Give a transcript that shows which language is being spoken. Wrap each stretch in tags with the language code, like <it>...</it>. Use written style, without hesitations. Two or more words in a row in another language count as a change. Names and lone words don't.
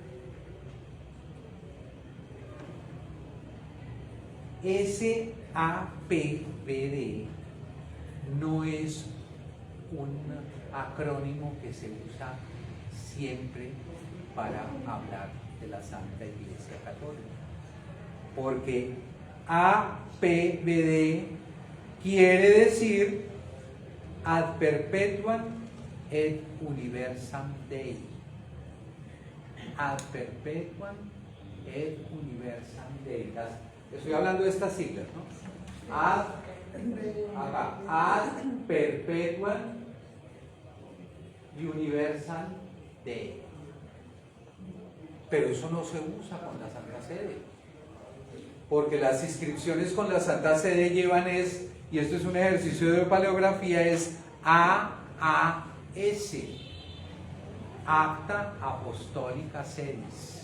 <es>Ese APBD no es un acrónimo que se usa siempre para hablar de la Santa Iglesia Católica, porque APBD quiere decir</es> <la>ad perpetuam et universam Dei. Ad perpetuam et universam Dei.</la> <es>Estoy hablando de estas siglas, ¿no?</es> <la>Ad perpetuam universam Dei.</la> <es>Pero eso no se usa con la Santa Sede, porque las inscripciones con la Santa Sede llevan y esto es un ejercicio de paleografía, es AAS, Acta Apostólica Sedis.</es>